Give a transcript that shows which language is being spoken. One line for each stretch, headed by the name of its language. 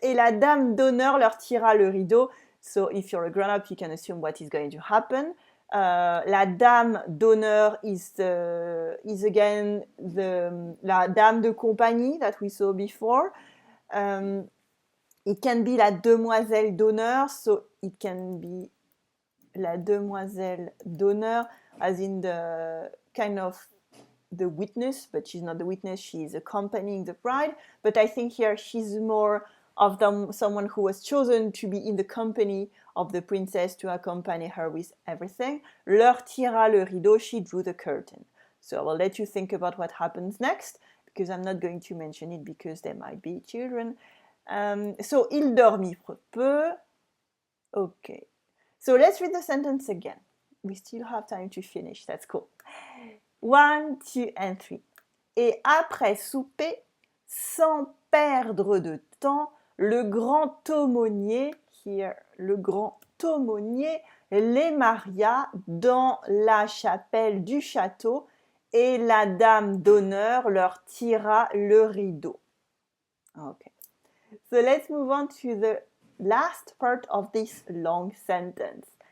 French: Et la dame d'honneur leur tira le rideau.
English: So if you're a grown-up, you can assume what is going to happen.
French: La dame d'honneur
English: is again
French: la dame de compagnie
English: that we saw before. It can be
French: la demoiselle d'honneur,
English: so it can be la demoiselle d'honneur as in the kind of the witness, but she's not the witness, she's accompanying the bride. But I think here she's more of someone who was chosen to be in the company of the princess to accompany her with everything.
French: Leur tira le rideau,
English: she drew the curtain. So I will let you think about what happens next, because I'm not going to mention it because there might be children.
French: So il dormit peu. Okay.
English: So let's read the sentence again. We still have time to finish. That's cool. 1, 2, and 3.
French: Et après souper, sans perdre de temps, le grand aumônier, here, le grand aumônier, les maria dans la chapelle du château et la dame d'honneur leur tira le rideau.
English: Okay. So let's move on to the last part of this long sentence.